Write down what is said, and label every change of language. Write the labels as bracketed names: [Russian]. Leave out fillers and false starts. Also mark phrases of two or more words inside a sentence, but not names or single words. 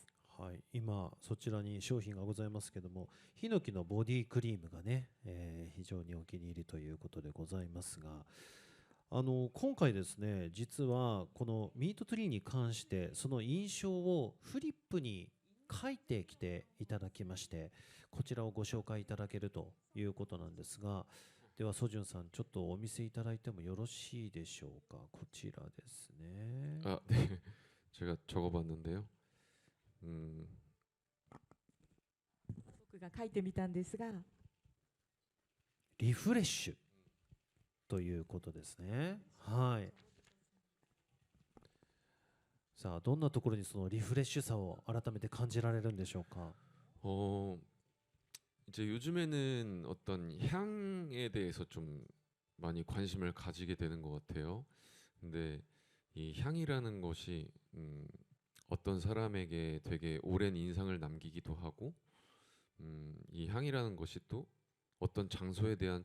[Japanese] はい、今そちらに商品がございますけども、ヒノキのボディクリームがね、非常にお気に入りということでございますが、 今回ですね、実はこのミートツリーに関してその印象をフリップに書いてきていただきまして、こちらをご紹介いただけるということなんですが、ではソジュンさん、ちょっとお見せいただいてもよろしいでしょうか。こちらですね。 [Korean] 아, 네. 제가 적어봤는데요. [Japanese] 僕が書いてみたんですが、リフレッシュということですね。はい。さあ、どんなところにそのリフレッシュさを改めて感じられるんでしょうか。 [Korean] 어, 이제 요즘에는 어떤 향에 대해서 좀 많이 관심을 가지게 되는 것 같아요. 근데 이 향이라는 것이 어떤 사람에게 되게 오랜 인상을 남기기도 하고, 이 향이라는 것이 또 어떤 장소에 대한